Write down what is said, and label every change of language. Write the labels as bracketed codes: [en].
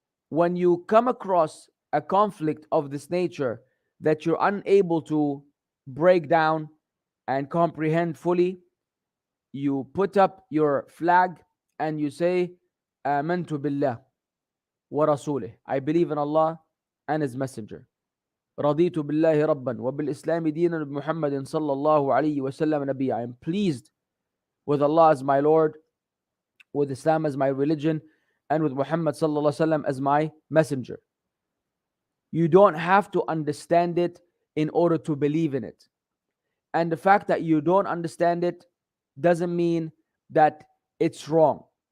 [en] When you come across a conflict of this nature that you're unable to break down and comprehend fully, you put up your flag and you say, [ar] آمنت بالله ورسوله. [en] I believe in Allah and His Messenger. [ar] رضيت بالله ربا وبالإسلام دينا بمحمد صلى الله عليه وسلم نبيا. [en] I am pleased with Allah as my Lord, with Islam as my religion, and with Muhammad sallallahu alaihi wasallam as my messenger. You don't have to understand it in order to believe in it. And the fact that you don't understand it doesn't mean that it's wrong.